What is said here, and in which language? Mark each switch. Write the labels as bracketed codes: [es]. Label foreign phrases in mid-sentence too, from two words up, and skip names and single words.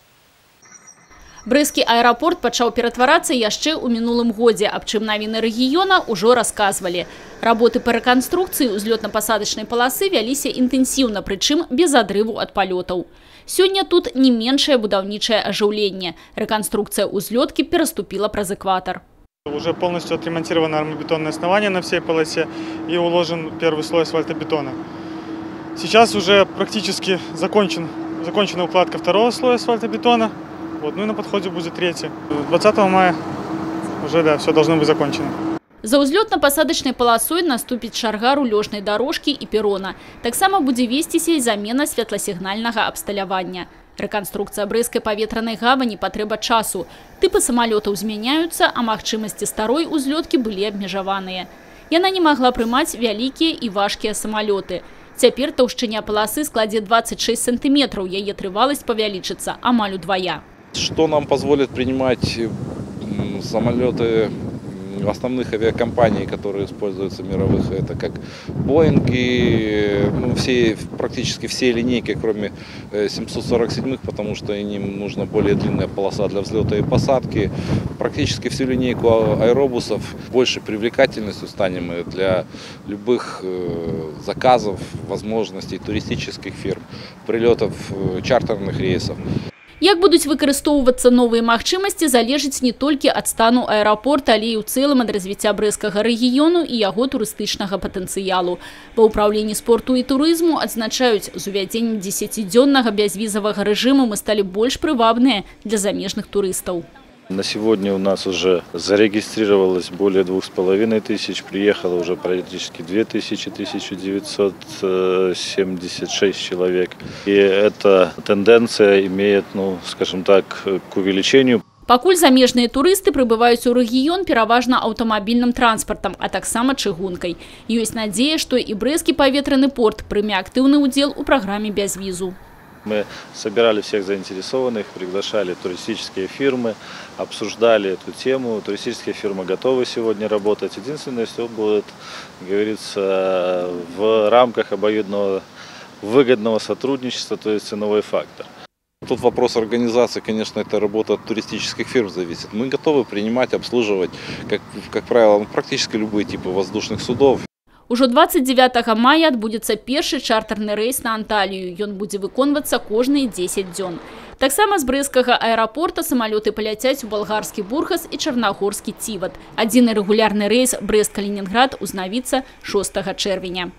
[be] Брэсцкі аэрапорт пачаў ператварацца яшчэ ў мінулым годзе, аб чым навіны рэгіёна ўжо расказвалі. Работы па рэканструкцыі ўзлётна-пасадачнай паласы вяліся інтэнсіўна, прычым без адрыву ад палётаў. Сёння тут не меншае будаўнічае ажыўленне. Рэканструкцыя ўзлёткі пераступіла праз экватар. [ru] Уже полностью отремонтировано армобетонное основание на всей полосе и уложен первый слой асфальтобетона. Сейчас уже практически закончена укладка второго слоя асфальтобетона. Вот, ну и на подходе будет третий. 20 мая уже, да, все должно быть закончено. [be] За ўзлётна-пасадачнай паласой наступіць чарга рулёжнай дарожкі і перона. Таксама будзе весціся і замена святласігнальнага абсталявання. Рэканструкцыя брэсцкай паветранай гавані патрэба часу. Тыпы самалётаў змяняюцца, а магчымасці старой узлёткі былі абмежаваныя. Яна не магла прымаць вялікія і важкія самалёты. Цяпер таўшчыня паласы складзе 26 сантиметраў, яе трываласць павялічыцца амаль удвая. [ru] Что нам позволит принимать самолеты основных авиакомпаний, которые используются мировых, это как Боинги, ну, практически все линейки, кроме 747-х, потому что им нужна более длинная полоса для взлета и посадки. Практически всю линейку аэробусов. Больше привлекательностью станем мы для любых заказов, возможностей туристических фирм, прилетов чартерных рейсов. [be] Як будуць выкарыстоўвацца новыя магчымасці, залежыць не толькі ад стану аэрапорта, але і ў цэлым ад развіцця брэсцкага рэгіёну і яго турыстычнага патэнцыялу. Ва ўпраўленні спорту і турызму адзначаюць, з увядзеннем 10-дзённага бязвізавага рэжыму мы сталі больш прывабныя для замежных турыстаў. [ru] На сегодня у нас уже зарегистрировалось более 2500, приехало уже практически 1976 человек. И эта тенденция имеет, ну, скажем так, к увеличению. [be] Пакуль замежныя турысты прыбываюць у рэгіён пераважна аўтамабільным транспартам, а таксама чыгункай. Ёсць надзея, што і брэсцкі паветраны порт прыме актыўны ўдзел у праграме бязвізу. [ru] Мы собирали всех заинтересованных, приглашали туристические фирмы, обсуждали эту тему. Туристические фирмы готовы сегодня работать. Единственное, все будет, как говорится, в рамках обоюдного выгодного сотрудничества, то есть ценовой фактор. Тут вопрос организации, конечно, это работа от туристических фирм зависит. Мы готовы принимать, обслуживать, как правило, практически любые типы воздушных судов. [be] Ужо 29 мая адбудзецца першы чартарны рэйс на Анталію. Ён будзе выконвацца кожныя 10 дзён. Таксама з брэсцкага аэрапорта самалёты паляцяць у балгарскі Бурхас і чарнагорскі Ціват. Адзіны рэгулярны рэйс Брэст-Калінінград узнавіцца 6 чэрвеня.